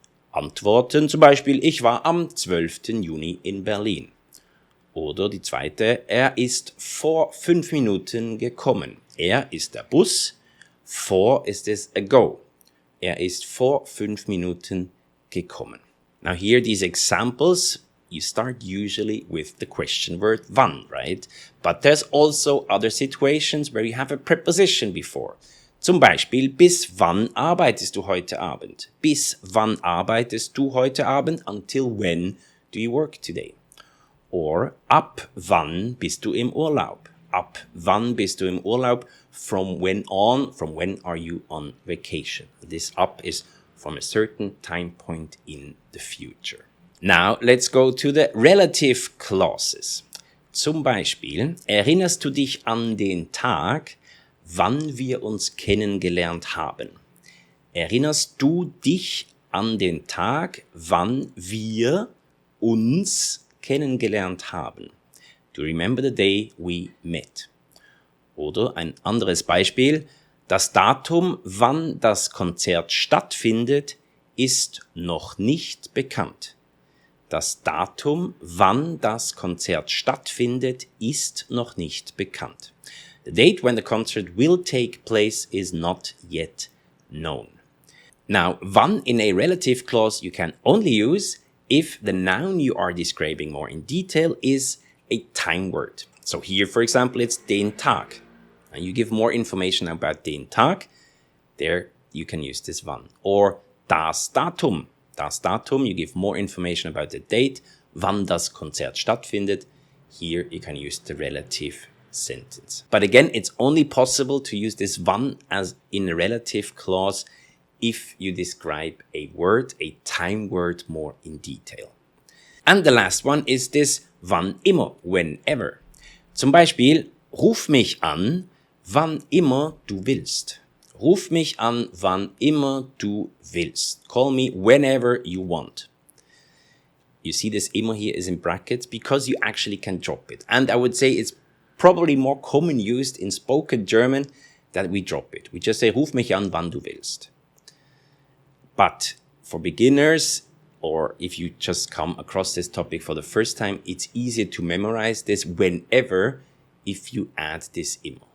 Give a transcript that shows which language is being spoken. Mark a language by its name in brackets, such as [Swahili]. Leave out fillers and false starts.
[German] Antworten zum Beispiel, ich war am 12. Juni in Berlin. Oder die zweite, er ist vor 5 Minuten gekommen. Er ist der Bus. Vor ist es ago. Er ist vor 5 Minuten gekommen. [English] Now here, these examples, you start usually with the question word wann, right? But there's also other situations where you have a preposition before. [German] Zum Beispiel, bis wann arbeitest du heute Abend? Bis wann arbeitest du heute Abend? [English] Until when do you work today? [German] Or, ab wann bist du im Urlaub? Ab wann bist du im Urlaub? [English] From when on? From when are you on vacation? This up is from a certain time point in the future. Now, let's go to the relative clauses. [German] Zum Beispiel, erinnerst du dich an den Tag, wann wir uns kennengelernt haben? Erinnerst du dich an den Tag, wann wir uns kennengelernt haben? [English] Do you remember the day we met? [German] Oder ein anderes Beispiel, das Datum, wann das Konzert stattfindet, ist noch nicht bekannt. Das Datum, wann das Konzert stattfindet, ist noch nicht bekannt. [English] The date when the concert will take place is not yet known. Now, wann in a relative clause you can only use if the noun you are describing more in detail is a time word. So here, for example, it's den Tag. And you give more information about den Tag. There you can use this wann. Or das Datum. Das Datum, you give more information about the date, [German] wann das Konzert stattfindet. [English] Here you can use the relative sentence. But again, it's only possible to use this wann as in a relative clause if you describe a word, a time word, more in detail. And the last one is this wann immer, whenever. [German] Zum Beispiel, ruf mich an, wann immer du willst. Ruf mich an, wann immer du willst. [English] Call me whenever you want. You see this immer here is in brackets because you actually can drop it. And I would say it's probably more common used in spoken German that we drop it. We just say, [German] ruf mich an, wann du willst. [English] But for beginners, or if you just come across this topic for the first time, it's easier to memorize this whenever if you add this immer.